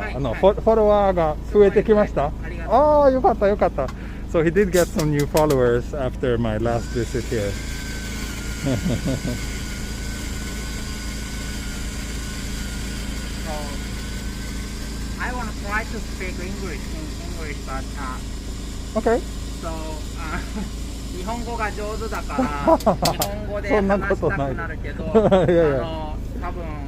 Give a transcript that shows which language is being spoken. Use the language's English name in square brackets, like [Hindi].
[Japanese] フォロワーが増えてきました。ああ、よかったよかった。 [English] So he did get some new followers after my last visit here. So I want to try to speak English, but Okay. [Japanese] So 日本語が上手だから日本語で話したくなるけど、多分